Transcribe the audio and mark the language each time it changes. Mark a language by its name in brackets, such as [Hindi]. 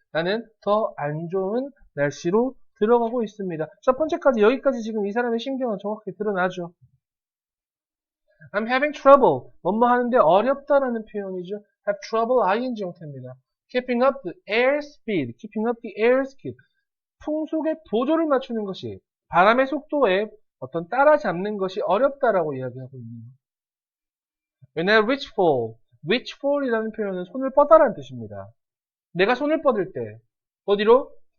[Korean] 나는 더 안 좋은 날씨로 들어가고 있습니다. 첫 번째까지 여기까지 지금 이 사람의 심경은 정확하게 드러나죠. [English] I'm having trouble. [Korean] 뭐뭐 하는데 어렵다라는 표현이죠. [English] have trouble ing [Korean] 형태입니다. [English] keeping up the airspeed. keeping up the airspeed. [Korean] 풍속의 보조를 맞추는 것이 바람의 속도에 어떤 따라잡는 것이 어렵다라고 이야기하고 있네요. [English] When I reach for [Korean] 이라는 표현은 손을 뻗다라는 뜻입니다. 내가 손을 뻗을 때 어디로?